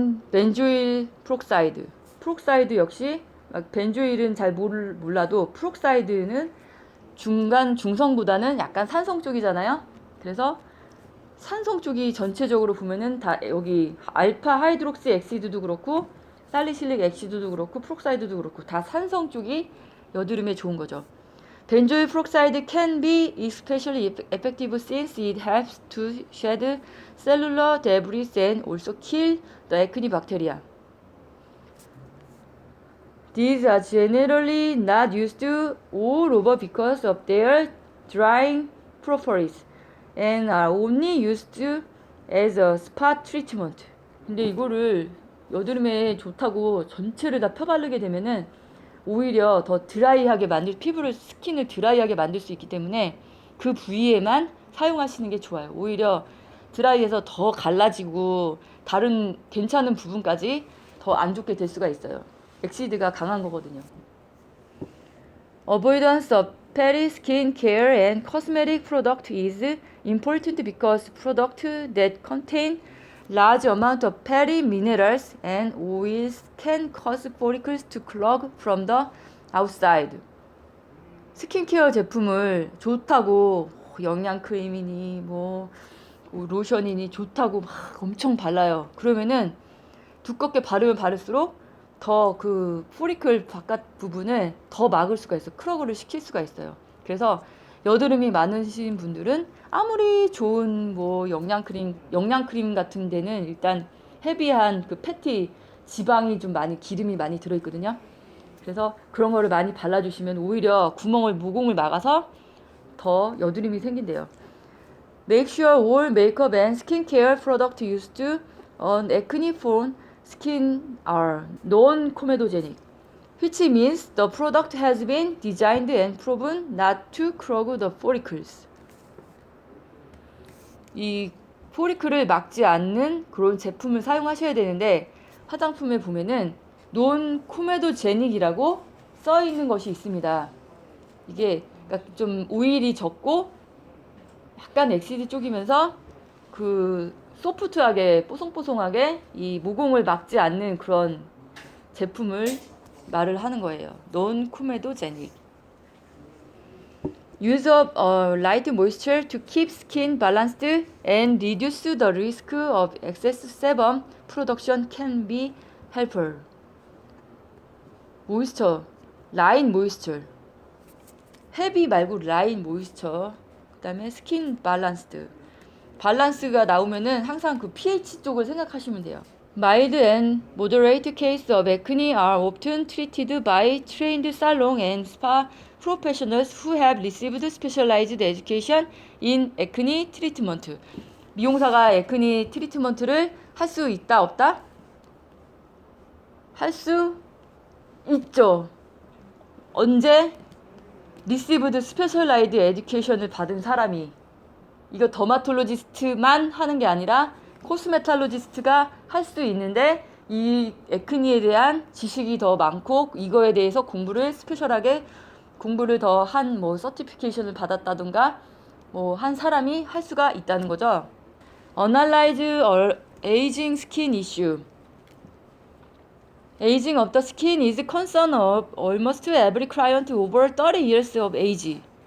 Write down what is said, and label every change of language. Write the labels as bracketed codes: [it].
[ko] 벤조일 프록사이드. 프록사이드 역시 벤조일은 잘 몰라도 프록사이드는 중성보다는 약간 산성 쪽이잖아요. 그래서 산성 쪽이 전체적으로 보면은 다 여기 알파 하이드록시 엑시드도 그렇고 살리실릭 엑시드도 그렇고 프록사이드도 그렇고 다 산성 쪽이 여드름에 좋은 거죠. [en] Benzoyl peroxide can be especially effective since it helps to shed cellular debris and also kill the acne bacteria. These are generally not used all over because of their drying properties and are only used as a spot treatment. [ko] 근데 이거를 여드름에 좋다고 전체를 다 펴바르게 되면은 오히려 더 드라이하게 피부를 스킨을 드라이하게 만들 수 있기 때문에 그 부위에만 사용하시는 게 좋아요. 오히려 드라이해서 더 갈라지고 다른 괜찮은 부분까지 더 안 좋게 될 수가 있어요. 엑시드가 강한 거거든요. [en] Avoidance of petty skin care and cosmetic product is important because products that contain large amount of fatty minerals and oils can cause follicles to clog from the outside. [ko] 스킨케어 제품을 좋다고 영양크림이니 뭐 로션이니 좋다고 막 엄청 발라요. 그러면은 두껍게 바르면 바를수록 더 그 포리클 바깥 부분을 더 막을 수가 있어요. 크로그를 시킬 수가 있어요. 그래서 여드름이 많으신 분들은 아무리 좋은 뭐 영양크림 같은 데는 일단 헤비한 그 패티 지방이 좀 많이 기름이 많이 들어있거든요. 그래서 그런 거를 많이 발라주시면 오히려 모공을 막아서 더 여드름이 생긴대요. [en] Make sure all makeup and skincare products used on acne-prone skin are non-comedogenic, which means the product has been designed and proven not to clog the follicles. [ko] 이 포리클을 막지 않는 그런 제품을 사용하셔야 되는데 화장품에 보면은 non-comedogenic 써 있는 것이 있습니다. 이게 그러니까 좀 오일이 적고 약간 엑시드 쪽이면서 그 소프트하게 뽀송뽀송하게 이 모공을 막지 않는 그런 제품을 말을 하는 거예요. [en] non-comedogenic. Use of light moisture to keep skin balanced and reduce the risk of excess sebum production can be helpful. [ko] 모이스처, 라인 모이스처. 헤비 말고 라인 모이스처. 그다음에 스킨 밸런스가 나오면은 항상 그 pH 쪽을 생각하시면 돼요. [en] Mild and moderate cases of acne are often treated by trained salon and spa professionals who have received specialized education in acne treatment. [ko] 미용사가 에크니 트리트먼트를 할 수 있다 없다? 할 수 있죠. 언제? [en] received specialized education [ko] 을 받은 사람이. 이거 더마톨로지스트만 하는 게 아니라 코스메탈로지스트가 할 수 있는데 이 에크니에 대한 지식이 더 많고 이거에 대해서 스페셜하게 공부를 더 한 뭐 서티피케이션을 받았다든가 뭐 한 사람이 할 수가 있다는 거죠. [en] Analyze aging skin issue Aging of the skin is concern of almost every client over 30 years of age.